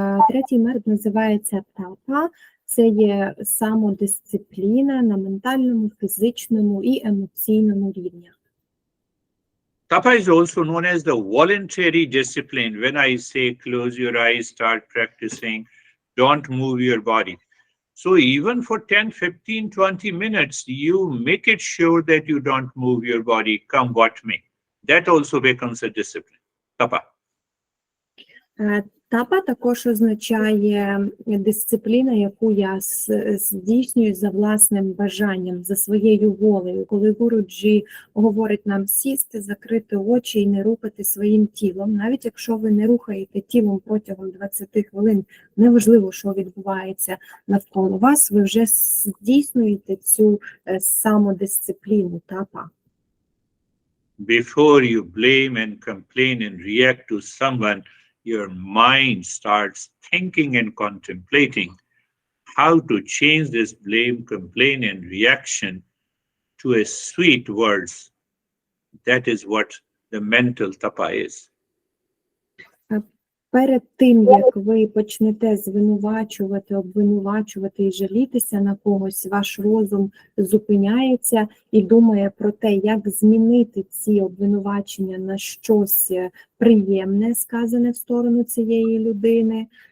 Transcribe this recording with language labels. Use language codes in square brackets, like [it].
[uk] Третій метод називається тапа. Це є самодисципліна на ментальному, фізичному і емоційному рівнях. [en] Tapa is also known as the voluntary discipline. When I say close your eyes, start practicing, don't move your body. So even for 10, 15, 20 minutes, you make it sure that you don't move your body, come what may. That also becomes a discipline. Tapa. [uk] Тапа також означає дисципліна, яку я здійснюю за власним бажанням, за своєю волею. Коли Гуруджі говорить нам сісти, закрити очі і не рухати своїм тілом, навіть якщо ви не рухаєте тілом протягом 20 хвилин, неважливо, що відбувається навколо вас, ви вже здійснюєте цю самодисципліну тапа. [en] Before you blame and complain and react to someone, your mind starts thinking and contemplating how to change this blame, complaint, and reaction to a sweet words. That is what the mental tapa is. [uk] Перед тим, як ви почнете звинувачувати, обвинувачувати і жалітися на когось, ваш розум зупиняється і думає про те, як змінити ці обвинувачення на щось приємне, сказане в сторону цієї людини.